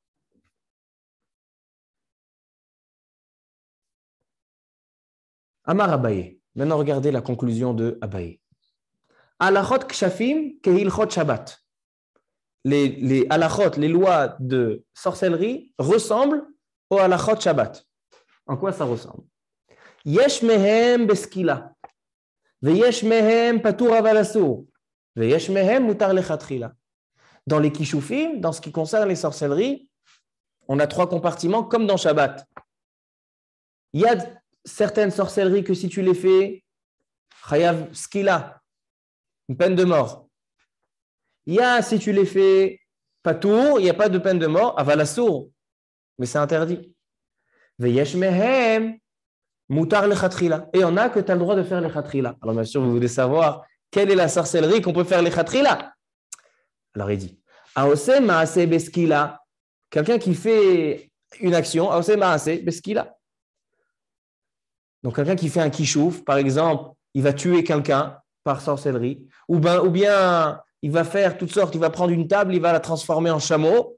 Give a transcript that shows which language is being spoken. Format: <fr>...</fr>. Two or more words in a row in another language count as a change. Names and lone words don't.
<he>אמר אביי.</he> <fr>Maintenant, regardez la conclusion de Abaye.</fr> <he>הלכות כשפים כהלכות שבת.</he> <fr>Les halachot, les lois de sorcellerie ressemblent aux halachot Shabbat. En quoi ça ressemble?</fr> <he>יש מהם בסקילה. ויש מהם פטור אבל אסור. ויש מהם מותר לכתחילה.</he> <fr>Dans les kishufim, dans ce qui concerne les sorcelleries, on a 3 compartiments comme dans Shabbat. Il y a certaines sorcelleries que si tu les fais,</fr> <he>חייב סקילה,</he> <fr>une peine de mort. Il y a, si tu les fais patour, il n'y a pas de peine de mort,</fr> <he>אבל אסור,</he> <fr>mais c'est interdit.</fr> <he>ויש מהם מותר לכתחילה.</he> <fr>Et on a que tu as le droit de faire lechatchila. Alors bien sûr, vous voulez savoir quelle est la sorcellerie qu'on peut faire lechatchila. Alors il dit,</fr> <he>העושה מעשה בסקילה,</he> <fr>quelqu'un qui fait une action,</fr> <he>העושה מעשה בסקילה.</he> <fr>Donc, quelqu'un qui fait un kishouf, par exemple, il va tuer quelqu'un par sorcellerie, ou bien il va faire toutes sortes, il va prendre une table, il va la transformer en chameau.</fr>